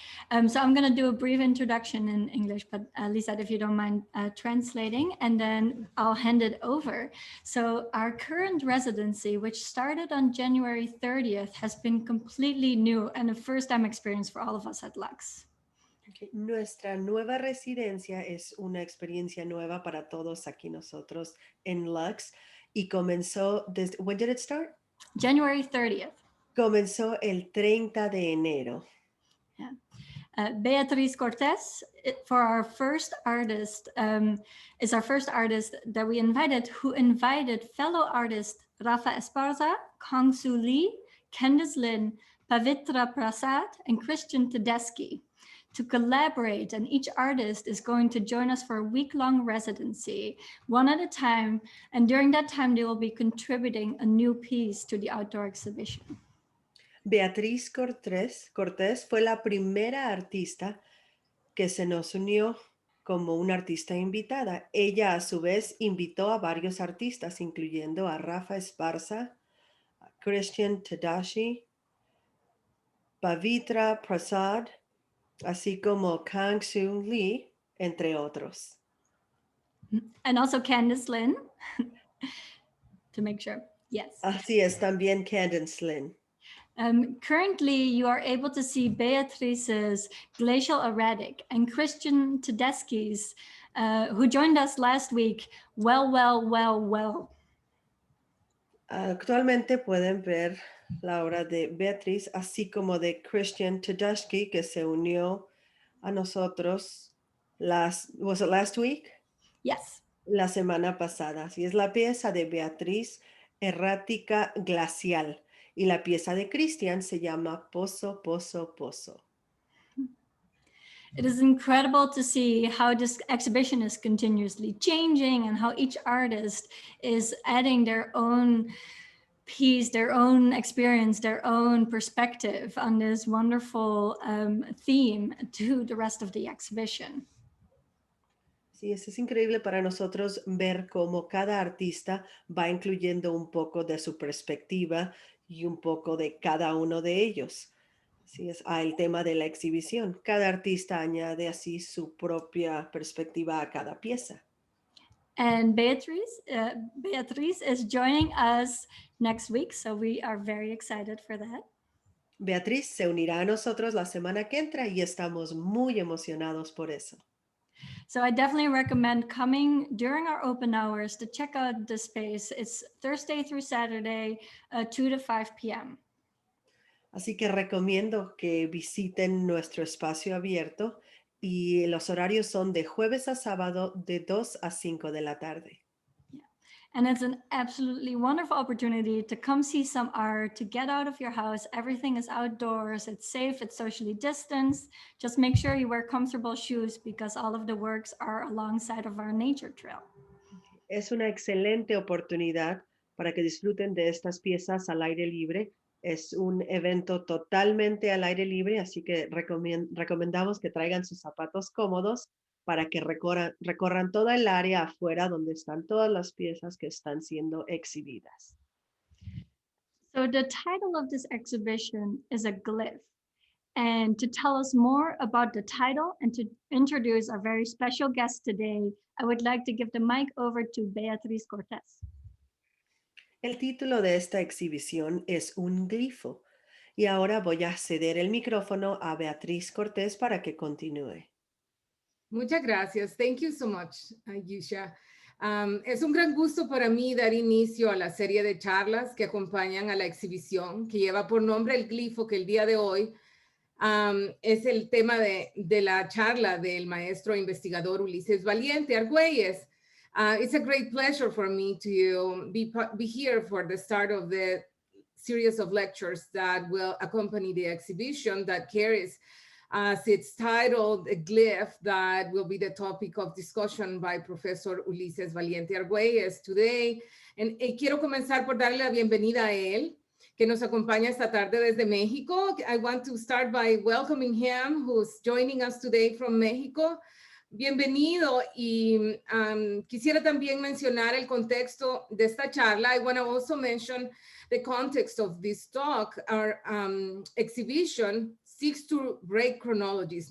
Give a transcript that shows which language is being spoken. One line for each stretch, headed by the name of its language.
English: So I'm going to do a brief introduction in English, but Lisette, if you don't mind translating, and then I'll hand it over. So our current residency, which started on January 30th, has been completely new and a first-time experience for all of us at Lux. Okay.
Spanish: Nuestra nueva residencia es una experiencia nueva para todos aquí nosotros en Lux y comenzó desde,
English: when did it start? January 30th.
Spanish: Comenzó el 30 de enero.
English: Yeah. Beatriz Cortez, for our first artist, is our first artist that we invited, who invited fellow artists Rafa Esparza, Kong Soo Lee, Candice Lin, Pavitra Prasad, and Christian Tedeschi to collaborate. And each artist is going to join us for a week-long residency, one at a time. And during that time, they will be contributing a new piece to the outdoor exhibition.
Spanish: Beatriz Cortés fue la primera artista que se nos unió como una artista invitada. Ella a su vez invitó a varios artistas, incluyendo a Rafa Esparza, a Christian Tadashi, Pavitra Prasad, así como Kang Soon Lee, entre otros.
English: And also Candice Lin, to make sure. Yes.
Spanish: Así es, también Candice Lin.
English: Currently, you are able to see Beatrice's Glacial Erratic and Christian Tedeschi's, who joined us last week, Well.
Spanish: Actualmente pueden ver la obra de Beatriz, así como de Christian Tedeschi, que se unió a nosotros
English: was it last week? Yes.
Spanish: La semana pasada. Así es la pieza de Beatriz Errática Glacial. Y la pieza de Christian se llama Pozo, Pozo, Pozo.
English: It is incredible to see how this exhibition is continuously changing and how each artist is adding their own piece, their own experience, their own perspective on this wonderful theme to the rest of the exhibition.
Spanish: Sí, es increíble para nosotros ver cómo cada artista va incluyendo un poco de su perspectiva y un poco de cada uno de ellos. Así es, el tema de la exhibición. Cada artista añade así su propia perspectiva a cada pieza.
English: And Beatriz is joining us next week, so we are very excited for that.
Spanish: Beatriz se unirá a nosotros la semana que entra y estamos muy emocionados por eso.
English: So I definitely recommend coming during our open hours to check out the space. It's Thursday through Saturday, 2 to 5 p.m.
Spanish: Así que recomiendo que visiten nuestro espacio abierto y los horarios son de jueves a sábado de 2 a 5 de la tarde.
English: And it's an absolutely wonderful opportunity to come see some art, to get out of your house. Everything is outdoors, it's safe, it's socially distanced. Just make sure you wear comfortable shoes because all of the works are alongside of our nature trail.
Spanish: Es una excelente oportunidad para que disfruten de estas piezas al aire libre. Es un evento totalmente al aire libre, así que recomendamos que traigan sus zapatos cómodos para que recorran toda el área afuera donde están todas las piezas que están siendo exhibidas.
English: So the title of this exhibition is a glyph. And to tell us more about the title and to introduce our very special guest today, I would like to give the mic over to Beatriz Cortez.
Spanish: El título de esta exhibición es un glifo y ahora voy a ceder el micrófono a Beatriz Cortés para que continúe. Muchas gracias.
English: Thank you so much, Yusha.
Spanish: Es un gran gusto para mí dar inicio a la serie de charlas que acompañan a la exhibición que lleva por nombre el glifo, que el día de hoy es el tema de la charla del maestro investigador Ulises Valiente Argüelles.
English: It's a great pleasure for me to be here for the start of the series of lectures that will accompany the exhibition that carries as it's titled, a glyph that will be the topic of discussion by Professor Ulises Valiente Argüelles today.
Spanish: Quiero comenzar por darle la bienvenida a él, que nos acompaña esta tarde desde México.
English: I want to start by welcoming him, who's joining us today from Mexico.
Spanish: Bienvenido, y quisiera también mencionar el contexto de esta charla.
English: I want to also mention the context of this talk. Our exhibition seeks to break chronologies.